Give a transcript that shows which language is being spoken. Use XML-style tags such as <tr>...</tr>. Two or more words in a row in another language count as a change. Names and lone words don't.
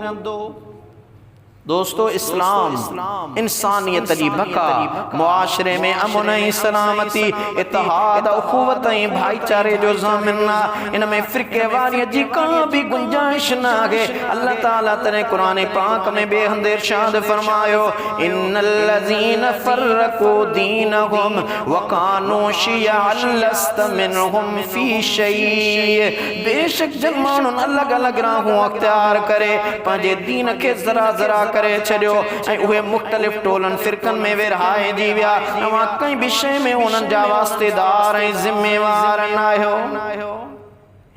<sd>दोस्तों इस्लाम इंसानियत जी बका, मुआशरे में अमन ऐं सलामती, इत्तेहाद, उखुवत ऐं भाईचारे जो ज़ामिन आहे। इन में फ़िरके वारीअ जी का भी गुंजाइश न आहे। अल्लाह ताला तने कुरान पाक में बेहद इरशाद फरमायो,</sd> <ar>إن الذين فرقوا دينهم وكانوا شيعا لست منهم في شيء.</ar> <sd>बेशक जन माण्हुनि अलॻि अलॻि राहूं अख्तियार करे पंहिंजे दीन खे ज़रा ज़रा करे छड़ियो ऐं उहे मुख़्तलिफ़ टोलन फ़िरकन में विरहाइजी विया। तव्हां कंहिं बि शइ में उन्हनि जा वास्तेदार ऐं ज़िम्मेवार न आहियो।</sd>